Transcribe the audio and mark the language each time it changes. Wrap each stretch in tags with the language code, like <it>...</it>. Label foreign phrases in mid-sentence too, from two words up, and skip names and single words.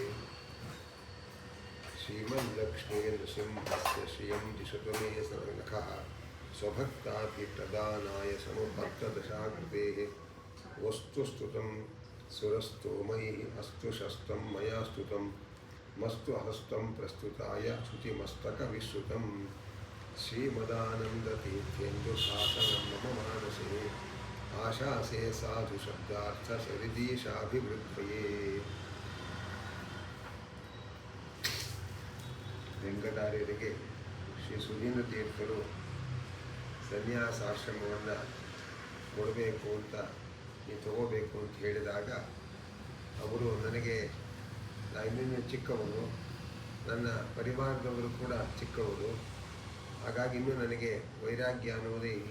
<sa>श्रीमल्लक्ष्मीनृसिंहस्य श्रियं दिशतु मे शरणखः स्वभक्ताभिप्रदानाय समुपत्तदशाकृतेः वस्तुस्तुतं सुरस्तो मयि अस्तु शस्तं मया स्तुतं मस्तु हस्तं प्रस्तुताय श्रुतिमस्तकविश्रुतं श्रीमदानन्दतीर्थेन्दुशासनं मम मानसे आशासे साधुशब्दार्थसरिदीशाभिवृद्धये।</sa> <kn>ವೆಂಕಟಾರ್ಯರಿಗೆ ಶ್ರೀ ಸುಧೀಂದ್ರ ತೀರ್ಥರು ಸನ್ಯಾಸಾಶ್ರಮವನ್ನು ಕೊಡಬೇಕು ಅಂತ ನೀವು ತಗೋಬೇಕು ಅಂತ ಹೇಳಿದಾಗ ಅವರು ನನಗೆ ಇನ್ನೂ ಚಿಕ್ಕವರು, ನನ್ನ ಪರಿವಾರದವರು ಕೂಡ ಚಿಕ್ಕವರು, ಹಾಗಾಗಿ ಇನ್ನೂ ನನಗೆ ವೈರಾಗ್ಯ ಅನ್ನೋದೇ ಇಲ್ಲ.</kn>